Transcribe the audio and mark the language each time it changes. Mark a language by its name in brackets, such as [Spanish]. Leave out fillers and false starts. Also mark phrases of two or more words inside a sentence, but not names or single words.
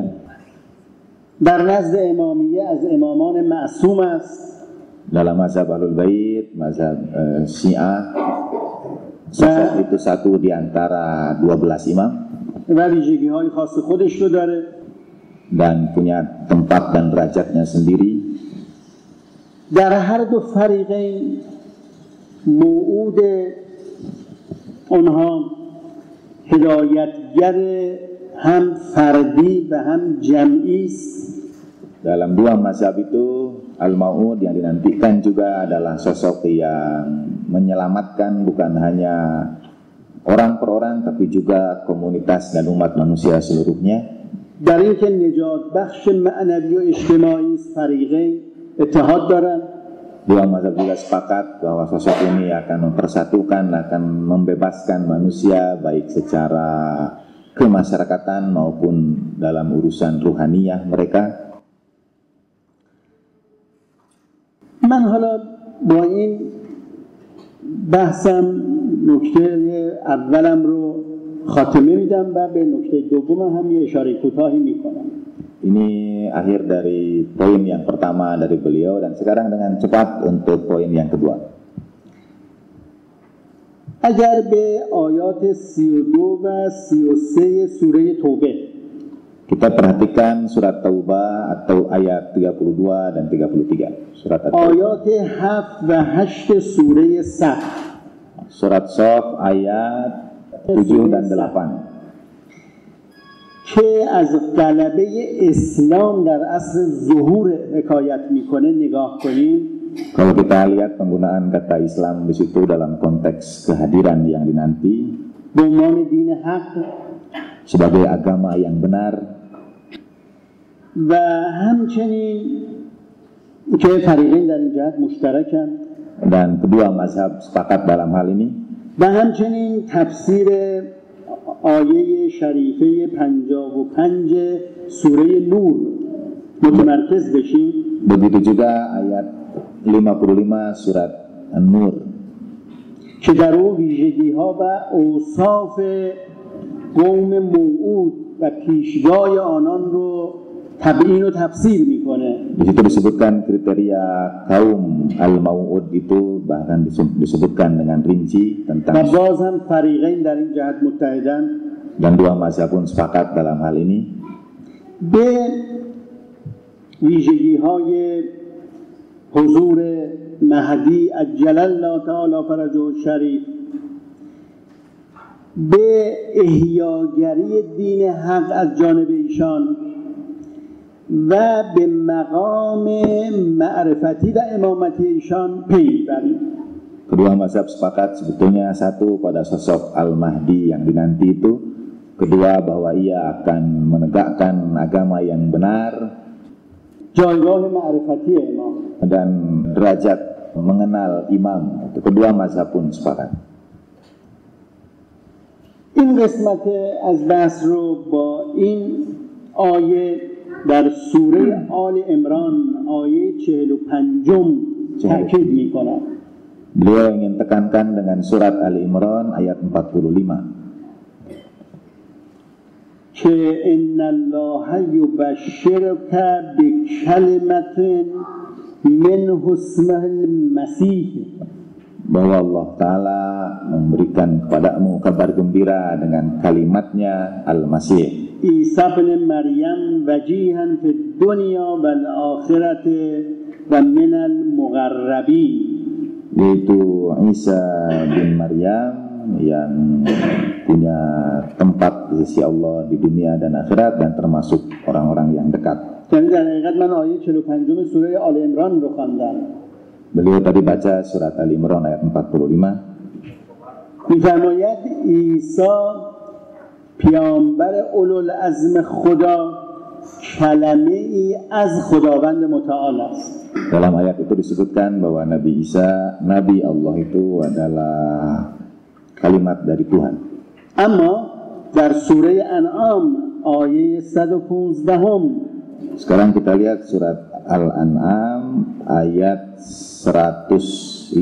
[Persian] در نزد امامیه از امامان معصوم است. [Indonesian] Dalam mazhab Ahlul Bait, mazhab Syiah, sosok itu satu di antara 12 imam [Persian] و ویژگی‌های خاص خودش رو داره. [Indonesian] dan punya tempat dan derajatnya sendiri. [Persian] در هر دو فریقین موعود آنها هدایتگر هم فردی و هم جمعی است. [Indonesian] Dalam dua mazhab itu Al-Mau'ud yang dinantikan juga adalah sosok yang menyelamatkan bukan hanya orang per orang tapi juga komunitas dan umat manusia seluruhnya. [Persian] در این که نجات بخش معنوی و اجتماعی فریقین اتحاد دارند. [Indonesian] Dua mazhab juga sepakat bahwa sosok ini akan mempersatukan, akan membebaskan manusia baik secara kemasyarakatan maupun dalam urusan ruhaniyah mereka. [Persian] من حالا با این بحثم نکته اولم رو خاتمه میدم و به نکته دومم هم یه اشاره کوتاهی میکنم. [Indonesian] Ini akhir dari poin yang pertama dari beliau dan sekarang dengan cepat untuk poin yang kedua. [Persian] اگر به آیات 32 و 33 سوره توبه [Indonesian] Kita perhatikan surat Taubah atau ayat 32 dan 33. Surat [Persian] آیات 7 و 8 سوره صف [Indonesian] Surat Shaf ayat 7 dan 8. [Persian] که از غلبه اسلام در عصر ظهور حکایت میکنه نگاه کنیم. [Indonesian] Kalau kita lihat penggunaan kata Islam di situ dalam konteks kehadiran yang dinanti [Persian] به عنوان دین حق [Indonesian] sebagai agama yang benar [Persian] و همچنین که فریقین در این جهت مشترکن [Indonesian] dan kedua mazhab sepakat dalam hal ini. [Persian] و همچنین تفسیر آیه شریفه 55 سوره نور متمرکز بشیم. [Indonesian] Begitu juga ayat 55 surat An-Nur [Persian] که در او ویژگی ها و اوصاف قوم موعود و پیشوای آنان رو تبیین و تفسیر میکنه. [Indonesian] Di situ disebutkan kriteria kaum Al-Mau'ud itu bahkan disebutkan dengan rinci [Persian] و [Indonesian] tentang [Persian] باز هم فریقین در این جهت متحدن. [Indonesian] dan dua mazhab pun sepakat dalam hal ini. [Persian] به ویژگی های حضور مهدی [Arabic] عجل الله تعالی فرجه الشریف، [Persian] به احیاگری دین حق از جانب ایشان و به مقام معرفتی و امامتی ایشان پی بریم. [Indonesian] Kedua mazhab sepakat sebetulnya satu pada sosok Al-Mahdi yang dinanti itu, kedua bahwa ia akan menegakkan agama yang benar [Persian] جایگاه معرفتی امام [Indonesian] dan derajat mengenal imam. Itu kedua mazhab pun sepakat. [Persian] این قسمت از بحث رو با این آیه در سوره آل عمران آیه 45 تأکید میکنم. [Indonesian] Beliau ingin tekankan dengan surat Ali Imran ayat 45. [Arabic] که ان الله یبشرک بکلمة منه اسمه المسیح، [Indonesian] bahwa Allah Ta'ala memberikan kepadamu kabar gembira dengan kalimatnya Al-Masih, [Arabic] عیسی بن مریم وجیها فی الدنیا و الآخرة و من المقربین، [Indonesian] yaitu Isa bin Maryam yang punya tempat di sisi Allah di dunia dan akhirat dan termasuk orang-orang yang dekat. [Persian] یعنی در حقیقت من آیه 45 سوره آل عمران رو خواندم. [Indonesian] Beliau tadi baca surat Ali Imran ayat 45. [Persian] می‌فرماید عیسی پیامبر اولوالعزم خدا کلمه ای از خداوند متعال است. [Indonesian] Dalam ayat itu disebutkan bahwa Nabi Isa, Nabi Allah itu adalah kalimat dari Tuhan. [Persian] اما در سوره انعام آیه 115 [Indonesian] Sekarang kita lihat surat Al-An'am ayat 115.